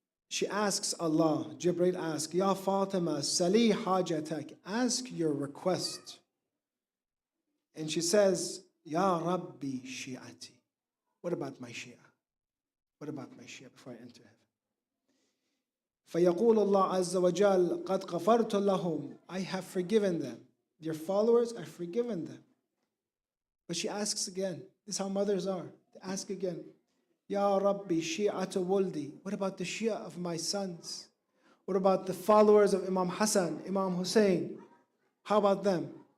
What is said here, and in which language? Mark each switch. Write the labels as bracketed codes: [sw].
[en] She asks Allah, Jibreel asks, Ya Fatima, [ar] sali hajatak, [en] ask your request. And she says, [ar] Ya Rabbi Shi'ati. [en] What about my Shia? What about my Shia before I enter heaven? [ar] فَيَقُولُ اللَّهُ عَزَّ وَجَلَّ قَدْ غَفَرْتُ لَهُمْ, [en] I have forgiven them. Your followers, I've forgiven them. But she asks again. This is how mothers are. They ask again. [ar] Ya Rabbi Shi'atu Wuldi. [en] What about the Shia of my sons? What about the followers of Imam Hassan, Imam Hussein? How about them?